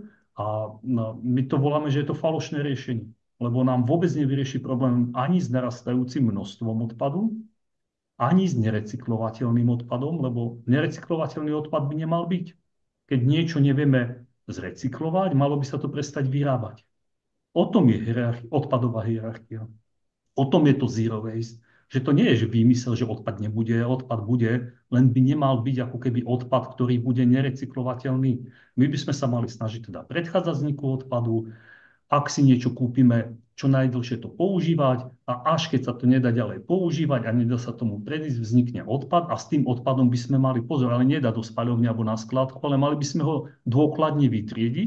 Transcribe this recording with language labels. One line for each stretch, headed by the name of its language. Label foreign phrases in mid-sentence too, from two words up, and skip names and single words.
Slovak: A no, my to voláme, že je to falošné riešenie, lebo nám vôbec nevyrieši problém ani s narastajúcim množstvom odpadu, ani s nerecyklovateľným odpadom, lebo nerecyklovateľný odpad by nemal byť. Keď niečo nevieme zrecyklovať, malo by sa to prestať vyrábať. O tom je odpadová hierarchia. O tom je to
English: zero waste.
Slovak: Že to nie je, že výmysel, že odpad nebude, odpad bude, len by nemal byť ako keby odpad, ktorý bude nerecyklovateľný. My by sme sa mali snažiť teda predchádzať vzniku odpadu, ak si niečo kúpime, čo najdlhšie to používať a až keď sa to nedá ďalej používať a nedá sa tomu predísť, vznikne odpad a s tým odpadom by sme mali pozor, ale nedá do spaľovne alebo na skladku, ale mali by sme ho dôkladne vytriediť.